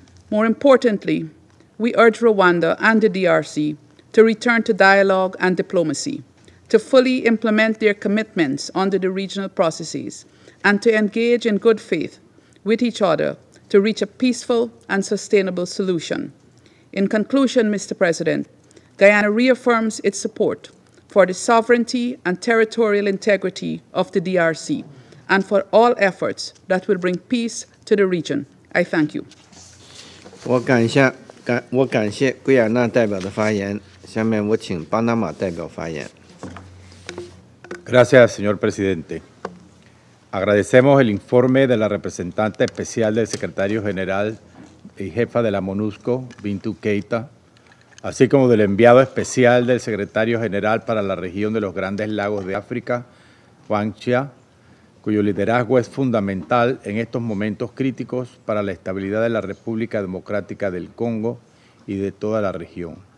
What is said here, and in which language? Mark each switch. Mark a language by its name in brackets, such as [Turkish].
[English] More importantly, we urge Rwanda and the DRC to return to dialogue and diplomacy, to fully implement their commitments under the regional processes, and to engage in good faith with each other to reach a peaceful and sustainable solution. In conclusion, Mr. President, Guyana reaffirms its support for the sovereignty and territorial integrity of the DRC and for all efforts that will bring peace to the region. I thank you. [Chinese] 我感谢圭亚那代表的发言。下面我请巴拿马代表发言。 [Spanish] Gracias, señor presidente. Agradecemos el informe de la representante especial del secretario general y jefa de la MONUSCO, Bintou Keita, así como del enviado especial del secretario general para la región de los Grandes Lagos de África, Juan Chia, cuyo liderazgo es fundamental en estos momentos críticos para la estabilidad de la República Democrática del Congo y de toda la región.